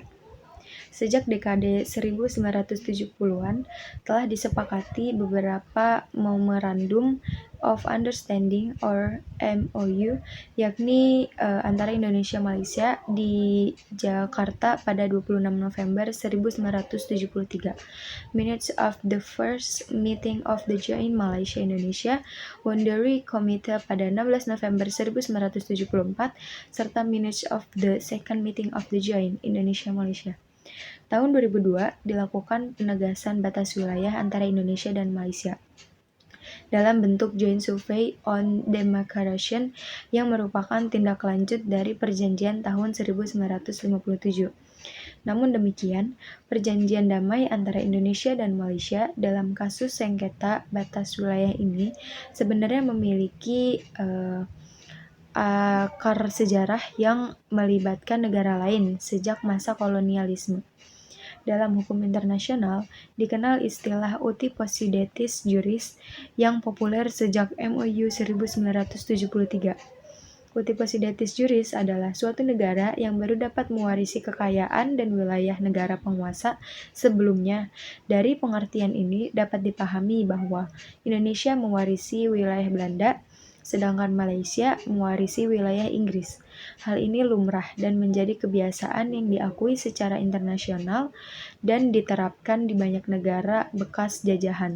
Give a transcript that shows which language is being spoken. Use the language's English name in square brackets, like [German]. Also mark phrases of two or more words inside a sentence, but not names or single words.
[Indonesian] Sejak dekade 1970-an telah disepakati beberapa [English] Memorandum of Understanding or MOU, [Indonesian] yakni antara Indonesia Malaysia di Jakarta pada 26 November 1973. [English] Minutes of the first meeting of the Joint Malaysia-Indonesia Boundary Committee [Indonesian] pada 16 November 1974 serta [English] Minutes of the second meeting of the Joint Indonesia-Malaysia. [Indonesian] Tahun 2002 dilakukan penegasan batas wilayah antara Indonesia dan Malaysia dalam bentuk [English] Joint Survey on Demarcation [Indonesian] yang merupakan tindak lanjut dari perjanjian tahun 1957. Namun demikian, perjanjian damai antara Indonesia dan Malaysia dalam kasus sengketa batas wilayah ini sebenarnya memiliki akar sejarah yang melibatkan negara lain sejak masa kolonialisme. Dalam hukum internasional, dikenal istilah [Latin] uti possidetis juris [Indonesian] yang populer sejak MOU 1973. [Latin] Uti possidetis juris [Indonesian] adalah suatu negara yang baru dapat mewarisi kekayaan dan wilayah negara penguasa sebelumnya. Dari pengertian ini dapat dipahami bahwa Indonesia mewarisi wilayah Belanda, sedangkan Malaysia mewarisi wilayah Inggris. Hal ini lumrah dan menjadi kebiasaan yang diakui secara internasional dan diterapkan di banyak negara bekas jajahan.